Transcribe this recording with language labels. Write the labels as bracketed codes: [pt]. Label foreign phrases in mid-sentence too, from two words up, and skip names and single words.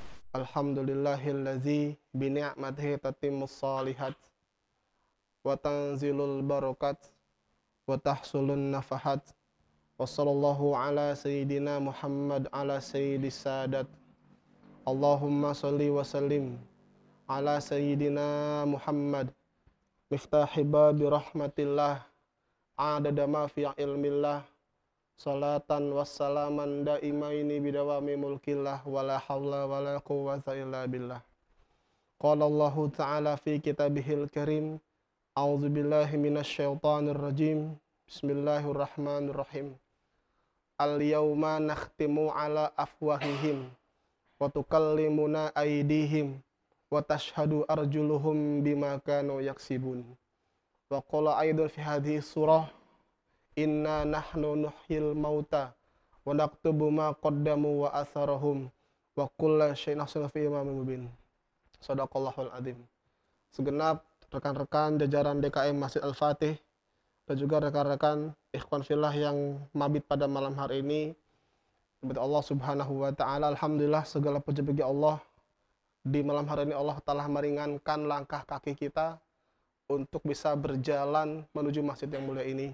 [ar] الحمد لله الذي بنعمته تتم الصالحات وتنزل البركات وتحصل النفحات. وصلى الله على سيدنا محمد على سيد السادات. اللهم صل وسلم على سيدنا محمد مفتاح باب رحمة الله عدد ما في علم الله صلاة وسلاما دائمين بدوام ملك الله ولا حول ولا قوة إلا بالله. قال الله تعالى في كتابه الكريم، أعوذ بالله من الشيطان الرجيم. بسم الله الرحمن الرحيم. اليوم نختم على أفواههم وتكلمنا أيديهم وتشهد أرجلهم بما كانوا يكسبون. وقال أيضا في هذه سورة، إنا نحن نحيي الموتى ونكتب ما قدموا وآثارهم وكل شيء أحسن في إمام مبين. صدق الله العظيم. [id] Segenap rekan-rekan jajaran DKM Masjid Al-Fatih dan juga rekan-rekan [ar] إخوان في الله [id] yang mabit pada malam hari ini, kepada Allah [ar] سبحانه وتعالى, [id] alhamdulillah segala puji bagi Allah. Di malam hari ini Allah telah meringankan langkah kaki kita untuk bisa berjalan menuju masjid yang mulia ini.